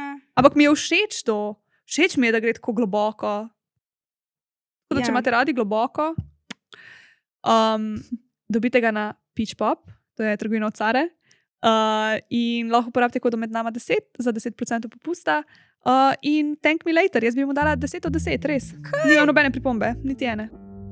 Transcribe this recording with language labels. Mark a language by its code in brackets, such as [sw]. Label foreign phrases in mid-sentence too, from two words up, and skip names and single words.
[sl] Ampak mi je všeč to. Všeč mi je, da gre tako globoko. Tako da, če Ja. imate radi globoko, dobite ga na Peach Pop, to je trgovina od Care. In lahko uporabite kodo med nama 10 za 10% popusta. [en] In thank me later, [sl] jaz bi mu dala 10 od 10, res. Nimam nobene pripombe, niti ene.